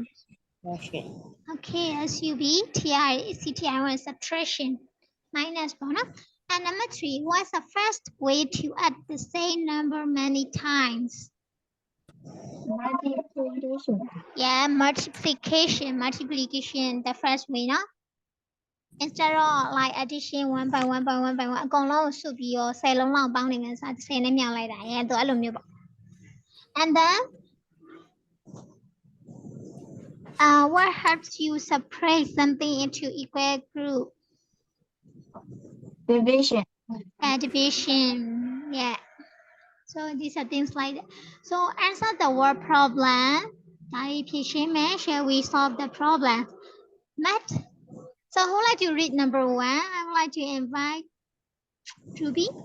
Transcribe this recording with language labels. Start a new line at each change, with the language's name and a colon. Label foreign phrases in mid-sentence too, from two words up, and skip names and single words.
English: okay SUBTRCTI1 subtraction minus bonus and number 3 what's the first way to add the same number many times Multiplication. yeah multiplication the first way no instead of like addition 1 by 1 by 1 by 1
Burmese: အကုန်လုံးစုပြီးရော10လုံးလောက်ပေါင်းနေမယ်ဆို10နဲ့မြောက်လိုက်တာရဲ့သူအဲ့လိုမျိုးပေါ့
English: and then what helps you separate something into equal group Division. division yeah so these are things like that so answer the word problem shall we solve the problem math so who would like to read number 1 I would like to invite Ruby